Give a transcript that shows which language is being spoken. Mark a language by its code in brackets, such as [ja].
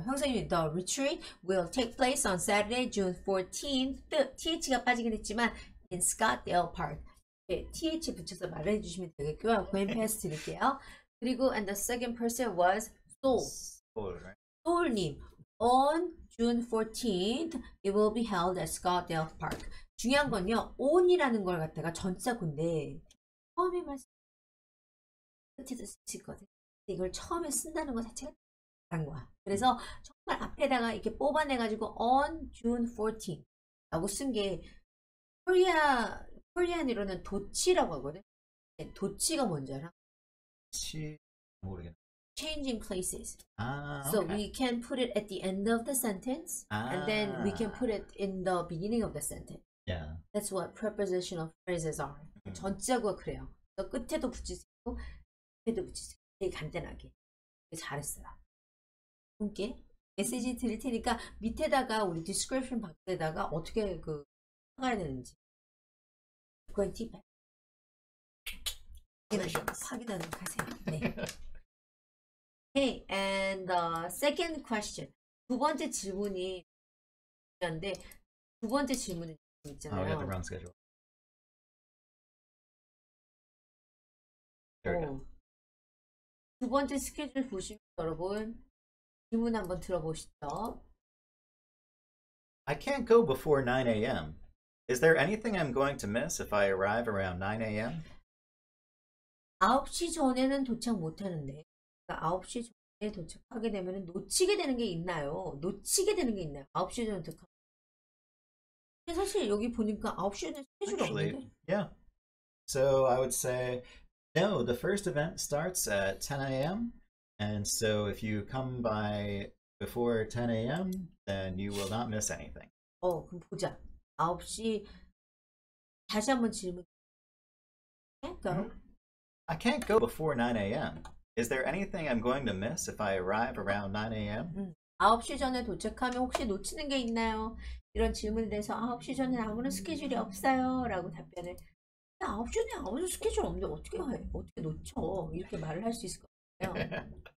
[en] 형성님 the retreat will take place on Saturday, June 14th. [ko] TH가 빠지긴 했지만 [en] in Scottsdale Park. [ko] 네, TH 붙여서 말해 주시면 되겠고요. Gwen 패스 드릴게요. [en] 그리고 and the second person was Soul, right? 소울님 on June 14th it will be held at Scottsdale Park. [ko] 중요한 건요. on이라는 걸 갖다가 전자구인데 처음에 말씀 끝에도 쓰시거든요. 이걸 처음에 쓴다는 것 자체가 다른 거야. 그래서 정말 앞에다가 이렇게 뽑아내가지고 [en] on June 14th [ko] 라고 쓴 게 코리안으로는 도치라고 하거든. 도치가 뭔지 알아? 모르겠네. [en] Changing places. Okay. So we can put it at the end of the sentence and then we can put it in the beginning of the sentence. Yeah. That's what prepositional phrases are. [ko] 전자구가 그래요. 그래서 끝에도 붙일 수 있고 앞에도 붙일 수 있고 되게 간단하게. 잘했어요. 분께 메시지 드릴 테니까 밑에다가 우리 description 박스에다가 어떻게 그 가야 되는지 Gwen 팁 확인하도록 하세요. 네. [en] Okay, and the second question. [ko] 두 번째 질문이 있는데 두 번째 질문은 있잖아요. [en] I got the wrong schedule. There we go. [ko] 두 번째 스케줄 보시면 여러분 질문 한번 들어보시죠. [en] I can't go before 9 a.m. Is there anything I'm going to miss if I arrive around 9 a.m.? [ko] 9시 전에는 도착 못하는데 그러니까 9시 전에 도착하게 되면 놓치게 되는 게 있나요? 놓치게 되는 게 있나요? 9시 전에 도착. 사실 여기 보니까 9시 전에 스케줄이 없는데. [en] Yeah. So I would say no, the first event starts at 10 a.m. And so if you come by before 10 a.m., then you will not miss anything. [ko] 그럼 보자. 9시 다시 한번 질문. [en] I can't go before 9 a.m. Is there anything I'm going to miss if I arrive around 9 a.m.? [ko] 9시 전에 도착하면 혹시 놓치는 게 있나요? 이런 질문에 대해서 9시 전에 아무런 스케줄이 없어요 라고 답변을 9시 전에 아무런 스케줄 없는데 어떻게 해? 어떻게 놓쳐? 이렇게 말을 할 수 있을 것 같아요.